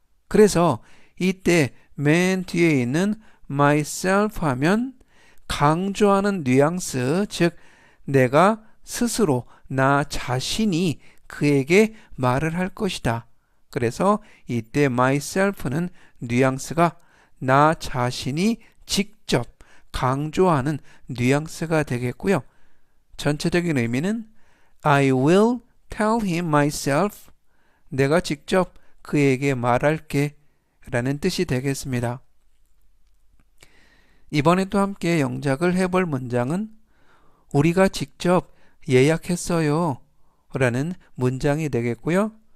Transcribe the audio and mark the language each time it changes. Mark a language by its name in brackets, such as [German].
[Korean] 그래서 이때 맨 뒤에 있는 myself 하면 강조하는 뉘앙스, 즉 내가 스스로 나 자신이 그에게 말을 할 것이다. 그래서 이때 myself는 뉘앙스가 나 자신이 직접 강조하는 뉘앙스가 되겠고요. [English] 전체적인 의미는 I will tell him myself. [Korean] 내가 직접 그에게 말할게 라는 뜻이 되겠습니다. 이번에 또 함께 영작을 해볼 문장은 우리가 직접 예약했어요 라는 문장이 되겠고요.